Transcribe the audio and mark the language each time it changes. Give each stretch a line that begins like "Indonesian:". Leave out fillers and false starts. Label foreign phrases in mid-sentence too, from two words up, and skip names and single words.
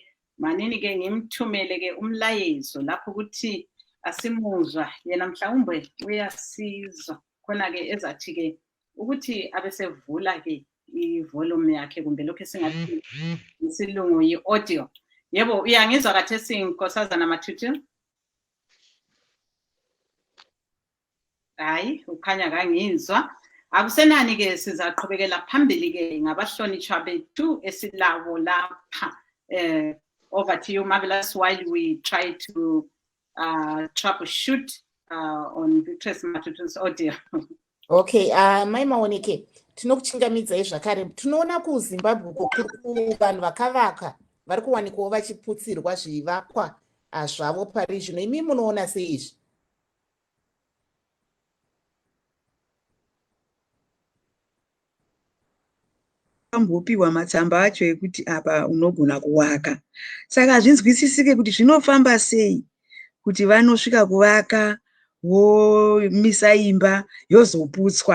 North Ndebele: Manini-ke ngimthumele-ke umlayezo lapho ukuthi asimuzwa yena, mhlawumbe uyasizwa khona-ke ezathi-ke ukuthi abesevula-ke ivolume yakhe, kumbe lokho esingathi isilungu yi-audio. Yebo, uyangizwa kathesi nkosazana Matutu? Hayi, ukhanya kangizwa. Akusenani-ke sizaqhubekela phambili-ke ngabahlonitshwa bethu esilabo lapha.
English: Over to you, Marvelous, while we try to troubleshoot on Victress Matutu's audio.
Shona: Okay, Maimaoneke, tinokuchingamidzai zvakare. Tinoona kuZimbabwe kuri vanhu vakavaka vari kuwanikwawo vachiputsirwa zvivakwa zvavo pari zvino. Imi munoona sei izvi? Ambopiwa matsamba acho ekuti apa unogona kuwaka, saka hazvinzwisisike kuti zvinofamba sei kuti vanosvika kuvaka vomisa imba yozoputswa.